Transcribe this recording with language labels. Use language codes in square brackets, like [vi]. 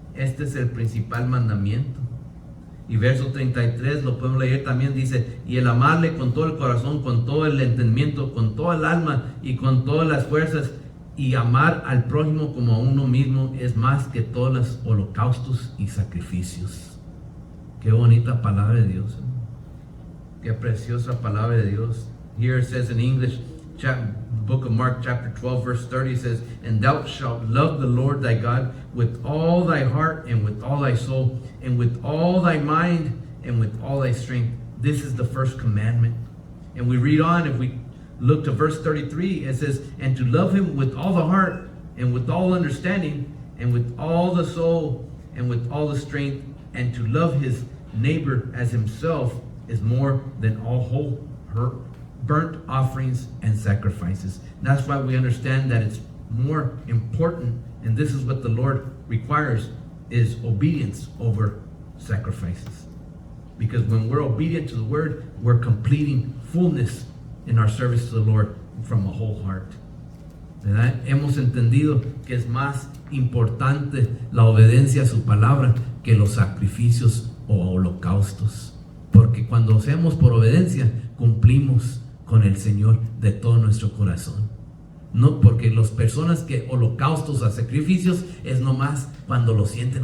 [es] Este es el principal mandamiento. Y verso 33 lo podemos leer también, dice: y el amarle con todo el corazón, con todo el entendimiento, con toda el alma y con todas las fuerzas, y amar al prójimo como a uno mismo, es más que todos los holocaustos y sacrificios. Qué bonita palabra de Dios, ¿eh? Qué preciosa palabra de Dios. [en] Here it says in English, book of Mark chapter 12 verse 30 says, and thou shalt love the Lord thy God with all thy heart and with all thy soul and with all thy mind and with all thy strength. This is the first commandment. And we read on, if we look to verse 33, it says, and to love him with all the heart and with all understanding and with all the soul and with all the strength, and to love his neighbor as himself is more than all whole burnt offerings and sacrifices. That's why we understand that it's more important, and this is what the Lord requires, is obedience over sacrifices. Because when we're obedient to the word, we're completing fullness in our service to the Lord from a whole heart. [es] ¿Verdad? Hemos entendido que es más importante la obediencia a su palabra que los sacrificios o holocaustos. Porque cuando hacemos por obediencia, cumplimos con el Señor de todo nuestro corazón. No, porque las personas que holocaustos a sacrificios es nomás cuando lo sienten.